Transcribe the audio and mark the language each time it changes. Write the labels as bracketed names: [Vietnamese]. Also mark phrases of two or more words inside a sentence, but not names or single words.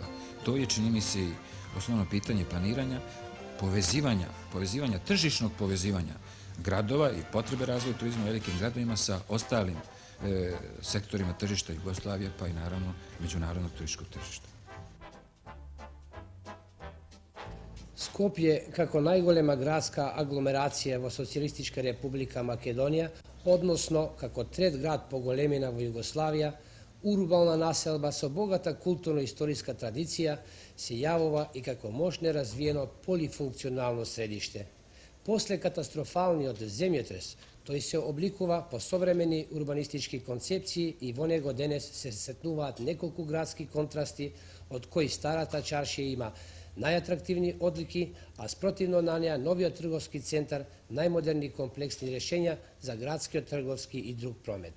[Serbian] To je, čini mi se, i osnovno pitanje planiranja, tržišnog povezivanja gradova i potrebe razvoja turizma u velikim gradovima sa ostalim sektorima tržišta Jugoslavije, pa i naravno međunarodnog turističkog tržišta. [Macedonian] Скопје како најголема градска агломерација во Социјалистичка република Македонија односно како трет град по големина во Југославија урбална населба со богата културно-историска традиција се јавува и како мощно развиено полифункционално средиште. После катастрофалниот земјотрес, тој се обликува по современи урбанистички концепции и во него денес се сретнуваат неколку градски контрасти, од кои старата чаршија има најатрактивни одлики, а спротивно на неа новиот трговски центар, најмодерни комплексни решења за градскиот трговски и друг промет.